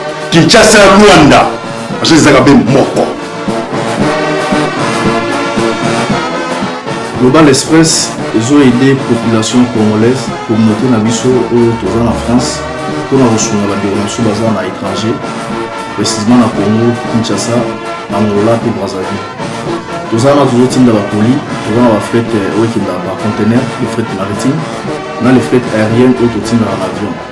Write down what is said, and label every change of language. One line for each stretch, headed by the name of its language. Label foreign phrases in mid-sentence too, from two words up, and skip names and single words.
French: Kinshasa, Rwanda. Parce que Zagabe moko.
Lingala: Global Express,
French: ils ont aidé la population congolaise,
Lingala: communauté na biso, oyo toza na France, pour na kosunga bandeko na biso baza na étranger, précisément na Congo, Kinshasa, Angola pe Brazzaville. Toza na tozotinda ba colis, toza na ba fret, euh, oyo ekendaka ba conteneur,
French: les fret maritimes,
Lingala: na
French: les fret aériennes
Lingala: oyo totindaka na avion.